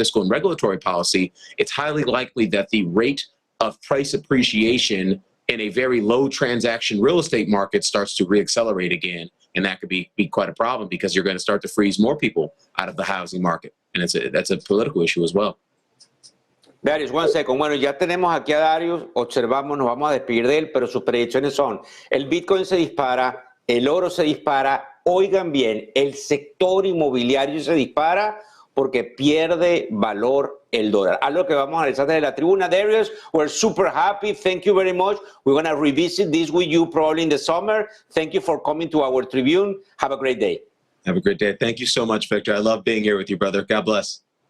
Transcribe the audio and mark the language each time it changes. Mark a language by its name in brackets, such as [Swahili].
[English] fiscal and regulatory policy, it's highly likely that the rate of price appreciation in a very low transaction real estate market starts to reaccelerate again. And that could be quite a problem because you're going to start to freeze more people out of the housing market. And that's a political issue as well. Darius, one second. [Spanish] Bueno, ya tenemos aquí a Darius, observamos, nos vamos a despedir de él, pero sus predicciones son, el Bitcoin se dispara, el oro se dispara. Oigan bien, el sector inmobiliario se dispara porque pierde valor el dólar. Algo que vamos a analizar desde la tribuna. [English] Darius, we're super happy. Thank you very much. We're going to revisit this with you probably in the summer. Thank you for coming to our Tribune. Have a great day. Have a great day. Thank you so much, Victor. I love being here with you, brother. God bless.